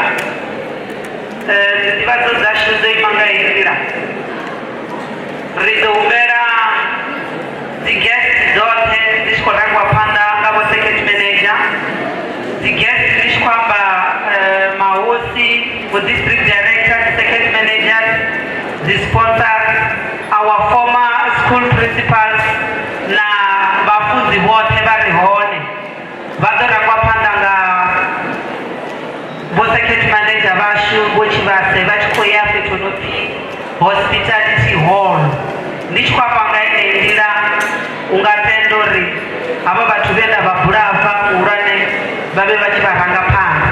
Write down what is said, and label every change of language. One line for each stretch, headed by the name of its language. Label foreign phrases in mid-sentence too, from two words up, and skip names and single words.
Venda: Nḓivhadzo dzashu dzo ima nga heyi nḓila. Ri ḓo humbela dzi guest dzoṱhe dzi tshi khou rangiwa phanḓa nga Vho
English: second manager.
Venda: Dzi guest dzi tshi khou amba mahosi, Vho
English: district director, the second managers, the sponsors, our former school principals
Venda: na vhafunzi vhoṱhe vha ri hone. Vha ḓo rangiwa phanḓa nga Vho
English: second manager
Venda: vhashu Vho Tshivhase vha tshi khou ya fhethu no pfi
English: hospitality hall.
Venda: Ndi tshi khou amba nga heneyi nḓila u nga tenda uri havha vhathu vhe nda vha bula afha muhulwane vha vhe vha tshi vha ranga phanḓa.